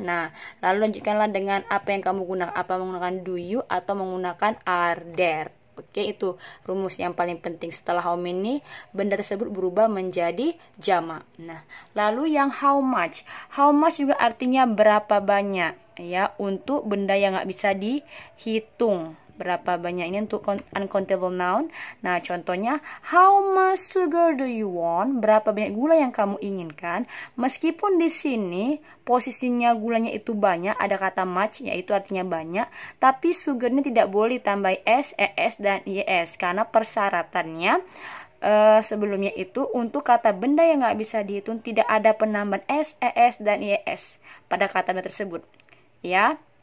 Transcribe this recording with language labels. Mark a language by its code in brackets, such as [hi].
[id] Nah, lalu lanjutkanlah dengan apa yang kamu gunakan, apa menggunakan do you atau menggunakan are there. Oke, itu rumus yang paling penting. Setelah how many, benda tersebut berubah menjadi jamak. Nah, lalu yang how much. How much juga artinya berapa banyak, ya, untuk benda yang nggak bisa dihitung. Berapa banyak ini untuk uncountable noun. Nah, contohnya [en] how much sugar do you want? [id] Berapa banyak gula yang kamu inginkan? Meskipun di sini posisinya gulanya itu banyak, ada kata much yaitu artinya banyak, tapi sugarnya tidak boleh ditambah s, es, dan is karena persyaratannya sebelumnya itu untuk kata benda yang nggak bisa dihitung tidak ada penambahan s, es, dan is pada kata benda tersebut, ya.